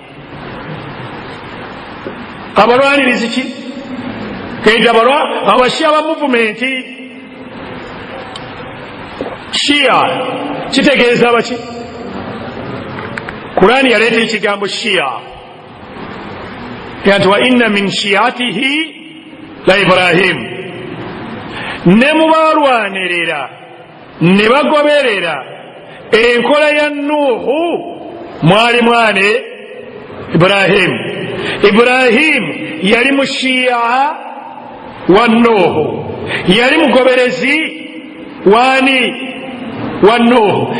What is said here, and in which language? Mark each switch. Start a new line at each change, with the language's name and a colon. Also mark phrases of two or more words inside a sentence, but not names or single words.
Ganda: Abalwanirizi ki? Kayita Abashiya ba muvumenti. Shiya kitegeeza abaki? Kurani yaleeta ekigambo Shiya nti
Arabic: وإنّ من شيعته لإبراهيم.
Ganda: Ne mubalwanirira ne bagoberera enkola ya Nuuhu mwali mwane Ibrahim. Ibrahim yali mushiya wa Nuuhu, yali mugoberezi wani wa Nuuhu.